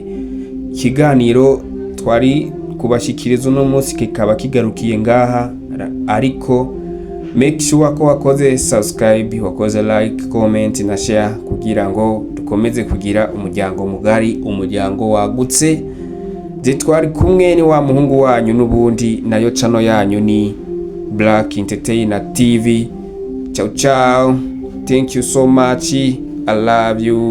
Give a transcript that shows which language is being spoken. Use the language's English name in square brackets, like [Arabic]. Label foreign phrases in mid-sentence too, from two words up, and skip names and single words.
[Rundi] Ikiganiro twari kubashikiriza uno munsi kikaba kigarukiye ngaha, ariko [English] make sure [Rundi] ko wakoze subscribe, wakoze like, comment na share, kugira ngo dukomeze kugira umuryango mugari, umuryango wagutse. Twari kumwe ni wa muhungu wanyu n'ubundi, nayo channel yanyu ni Black Entertainer TV. [English] Ciao ciao, thank you so much, I love you.